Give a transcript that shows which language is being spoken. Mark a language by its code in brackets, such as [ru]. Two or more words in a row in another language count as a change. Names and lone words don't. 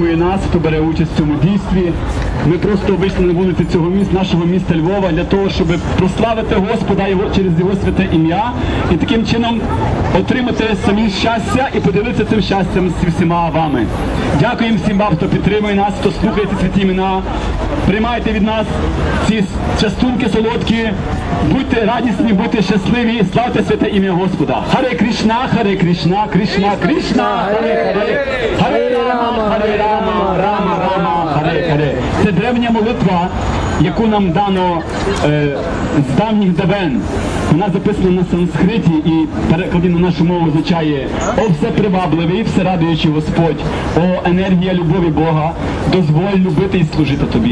[uk] нас, хто бере участь в цьому дійстві. Ми просто вийшли на вулиці цього міста, нашого міста Львова, для того, щоб прославити Господа через Його святе ім'я і таким чином отримати самі щастя і поділитися цим щастям з всіма вами. Дякуємо всім вам, хто підтримує нас, хто слухає ці святі імена. Приймайте від нас ці частунки солодкі, будьте радісні, будьте щасливі, славте святе ім'я Господа. Харе Кришна, Харе Кришна, Кришна, Кришна, Харе Харе, Харе Рама, Харе Рама, Рама, Рама, Харе Харе. Це древня молитва, яку нам дано з давніх давен. Вона записана на санскриті і перекладі на нашу мову означає: «О всепривабливий, всерадуючий Господь, о енергія любові Бога, дозволь любити і служити Тобі».